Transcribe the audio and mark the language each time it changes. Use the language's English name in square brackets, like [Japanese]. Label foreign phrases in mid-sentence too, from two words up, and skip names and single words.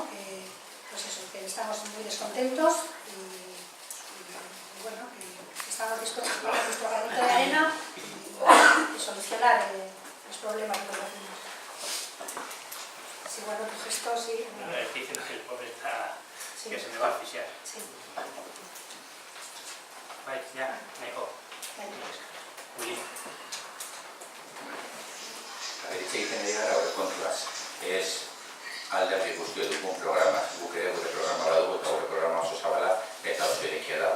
[Spanish] Pues eso, que estamos muy descontentos y bueno, que estamos dispuestos a poner nuestro granito de arena y solucionar los problemas de los vecinos. Sí, bueno, tu gesto, sí. No, estoy diciendo que el pobre está, Sí. que se me va a asfixiar. Sí. [Basque] Bai, ja, nahiko. Uli. Hitz egiten ari gara aurrekontuaz. Ez alderdi guztio dugun programa, guk ere gure programa badugu eta gure programa oso zabala eta oso irekia da.